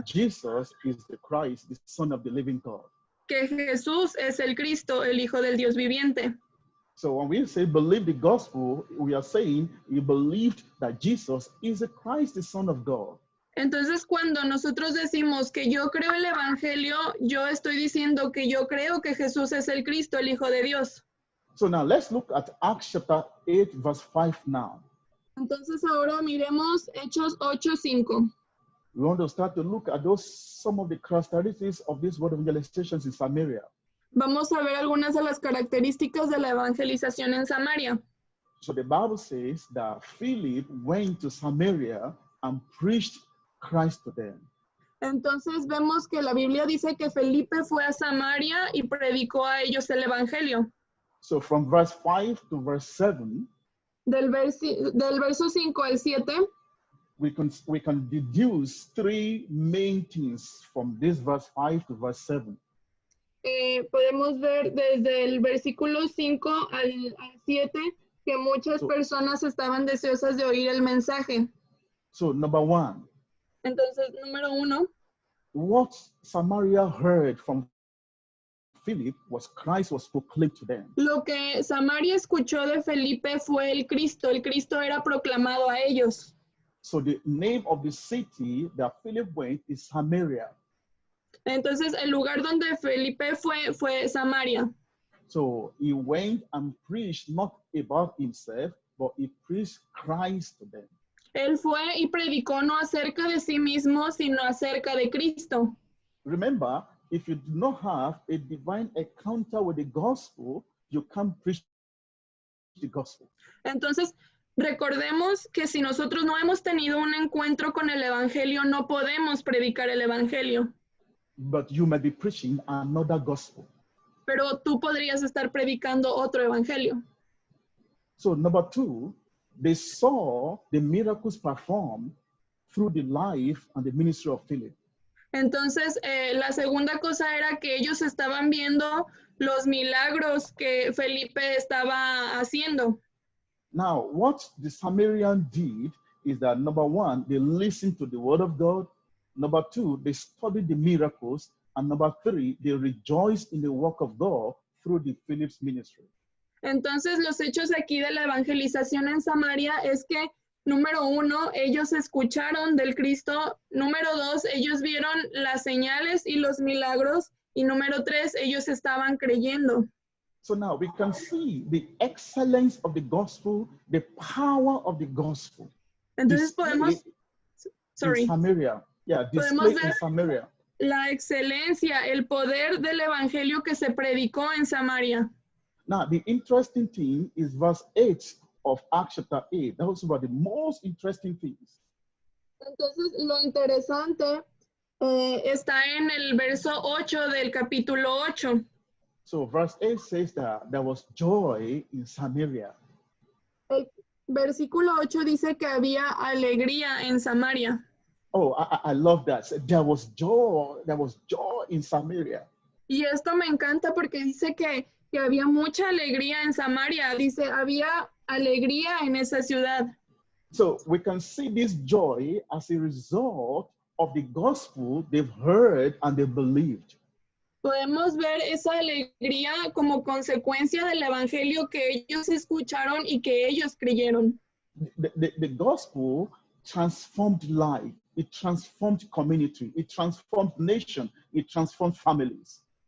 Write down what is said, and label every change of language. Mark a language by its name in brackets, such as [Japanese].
[English] That Jesus is the Christ, the Son of the living God. [Spanish] Que Jesús es el Cristo, el Hijo del Dios viviente. [English] So when we say believe the gospel, we are saying you believed that Jesus is the Christ, the Son of God. [Spanish] Entonces, cuando nosotros decimos que yo creo el evangelio, yo estoy diciendo que yo creo que Jesús es el Cristo, el Hijo de Dios. [English] So now let's look at Acts chapter 8, verse 5 now. [Spanish] Entonces ahora miremos Hechos 8:5. [English] We want to start to look at some of the characteristics of this word of evangelization in Samaria. [Spanish] Vamos a ver algunas de las características de la evangelización en Samaria. [English] So the Bible says that Philip went to Samaria and preached Christ to them. [Spanish] Entonces vemos que la Biblia dice que Felipe fue a Samaria y predicó a ellos el evangelio. [English] So from verse 5 to verse 7, [Spanish] del verso 5 al 7, [English] we can deduce 3 main things from this verse 5 to verse 7. [Spanish] Podemos ver desde el versículo 5 al 7 que muchas personas estaban deseosas de oír el mensaje. [English] So number 1. [Spanish] Entonces, número 1. [English] What Samaria heard from Philip was Christ was proclaimed to them. [Spanish] Lo que Samaria escuchó de Felipe fue el Cristo. El Cristo era proclamado a ellos. [English] So the name of the city that Philip went is Samaria. [Spanish] Entonces, el lugar donde Felipe fue Samaria. [English] So he went and preached not about himself, but he preached Christ to them. [Spanish] Él fue y predicó no acerca de sí mismo, sino acerca de Cristo. [English] Remember, if you do not have a divine encounter with the gospel, you can't preach the gospel. [Spanish] Entonces, recordemos que si nosotros no hemos tenido un encuentro con el evangelio, no podemos predicar el evangelio. [English] But you may be preaching another gospel. [Spanish] Pero tú podrías estar predicando otro evangelio. [English] So number 2, they saw the miracles performed through the life and the ministry of Philip. [Spanish] Entonces, la segunda cosa era que ellos estaban viendo los milagros que Felipe estaba haciendo. [English] Now, what the Samaritan did is that number 1, they listened to the word of God. Number 2, they studied the miracles. And number 3, they rejoiced in the work of God through the Philip's ministry. [Spanish] Entonces, los hechos aquí de la evangelización en Samaria es que, número 1, ellos escucharon del Cristo. Número 2, ellos vieron las señales y los milagros. Y número 3, ellos estaban creyendo. [English] So now we can see the excellence of the gospel, the power of the gospel. [Spanish] Entonces podemos, [English] in Samaria. Yeah, displayed in Samaria. [Spanish] La excelencia, el poder del evangelio que se predicó en Samaria. [English] Now, the interesting thing is verse 8 of Acts chapter 8. That was about the most interesting things. [Spanish] Entonces, lo interesante está en el verso 8 del capítulo 8. [English] So, verse 8 says that there was joy in Samaria. [Spanish] El versículo 8 dice que había alegría en Samaria. [English] Oh, I love that. There was joy in Samaria. [Spanish] Y esto me encanta porque dice que había mucha alegría en Samaria. Dice, había alegría en esa ciudad. [English] So we can see this joy as a result of the gospel they've heard and they believed. [Spanish] Podemos ver esa alegría como consecuencia del evangelio que ellos escucharon y que ellos creyeron. [English] The gospel transformed life. It transformed community. It transformed nation. It transformed families.